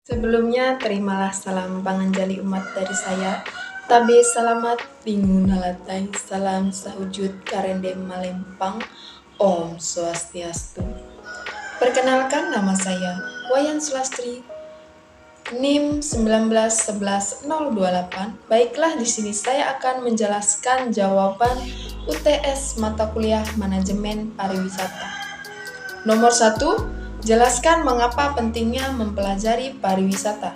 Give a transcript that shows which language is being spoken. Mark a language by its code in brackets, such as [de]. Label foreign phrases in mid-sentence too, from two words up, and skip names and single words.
[id] Sebelumnya, terimalah salam panganjali umat dari saya. [nij] Tabe salamat bingung nalatai, salam sahujud karende malempang, [sa] ॐ स्वस्त्यस्तु. [id] Perkenalkan, nama saya Wayan Sulastri, NIM 1911028. Baiklah, di sini saya akan menjelaskan jawaban UTS mata kuliah Manajemen Pariwisata. Nomor 1, jelaskan mengapa pentingnya mempelajari pariwisata.